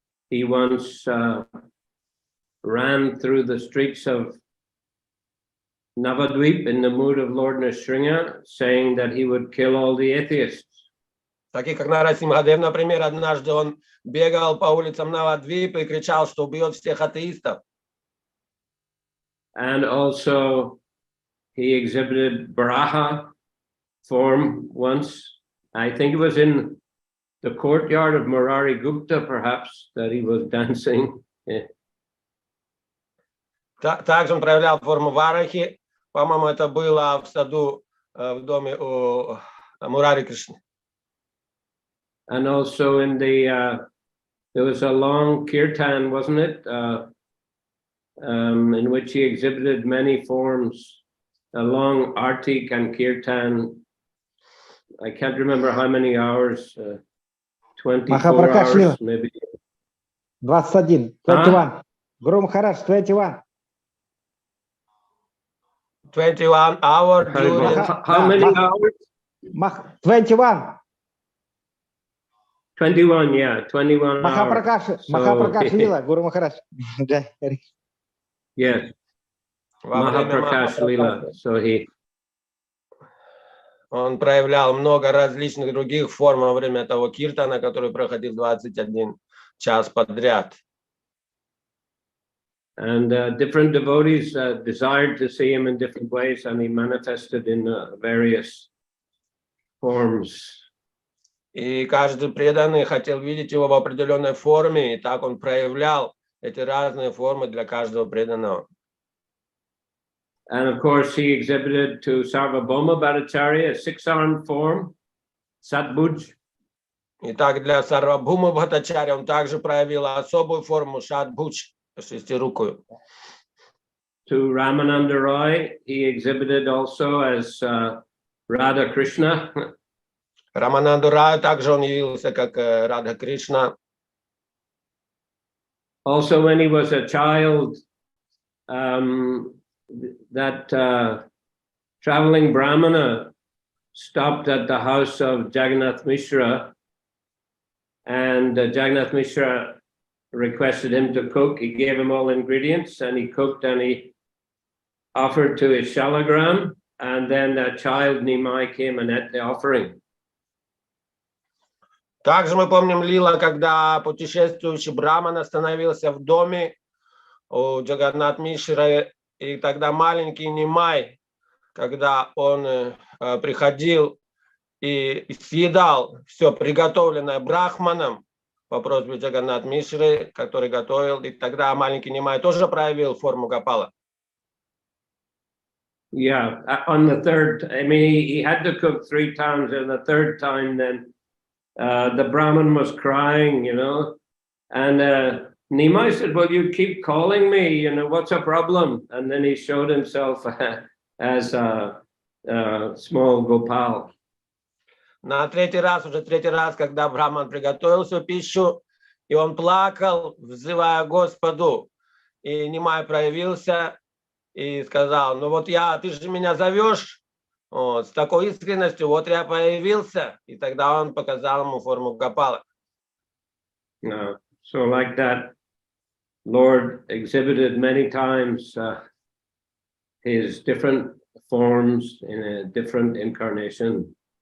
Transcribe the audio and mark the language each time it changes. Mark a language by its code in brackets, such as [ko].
[en] He once ran through the streets of Navadvip in the mood of Lord Nrsimha, saying that he would kill all the atheists. [ru] Такие как Нарасимхадев, например, однажды он бегал по улицам Навадвипа и кричал, что убьет всех атеистов. [en] And also he exhibited Baraha form once. I think it was in the courtyard of Murari Gupta, perhaps, that he was dancing. [ru] Также он проявлял форму Варахи. По-моему, это было в саду в доме у Мурари Кришны. [en] And also in the, there was a long kirtan, wasn't it? In which he exhibited many forms, a long artik and kirtan. I can't remember how many hours, 24 hours, maybe. 21, 21. Guru Maharaj, 21. 21 hours. How many hours? 21. 21, yeah, 21 hours. Mahaprakash Lila, Guru Maharaj. Yes. Mahaprakash Lila. So he. [ru] Он проявлял много различных других форм во время того киртана, который проходил 21 час подряд. [en] And different devotees desired to see him in different ways, and he manifested in various forms. [ru] И каждый преданный хотел видеть его в определенной форме, и так он проявлял эти разные формы для каждого преданного. [en] And of course, he exhibited to Sarvabhauma Bhattacharya a six-armed form, Satbhuj. [ru] И так для Сарвабхума Бхаттачарьи он также проявил особую форму Шатбхудж, шестирукую. [en] To Ramananda Roy, he exhibited also as Radha Krishna. [ru] Рамананду Раю также он явился как Радха Кришна. [en] Also, when he was a child, that traveling Brahmana stopped at the house of Jagannath Mishra, and Jagannath Mishra requested him to cook. He gave him all ingredients, and he cooked, and he offered to his shalagram, and then that child Nimai came and ate the offering. [ru] Также мы помним лила, когда путешествующий Браман остановился в доме у Джаганнат Мишры, и тогда маленький Нимай, когда он приходил и съедал все приготовленное брахманом по просьбе Джаганнат Мишры, который готовил, и тогда маленький Нимай тоже проявил форму Гопала. [en] Yeah, on the third, I mean, he had to cook 3 times, and the third time then the Brahmin was crying, you know, and Nimai said, well, you keep calling me, you know, what's a problem? And then he showed himself as a small Gopal. [ru] На третий раз, уже третий раз, когда Брахман приготовил всю пищу, и он плакал, взывая Господу, и Нимай проявился и сказал, ну вот ты же меня зовешь, вот, с такой искренностью, вот я появился, и тогда он показал ему форму Гопала. [en] So like that, Lord exhibited many times his different forms in a different incarnation.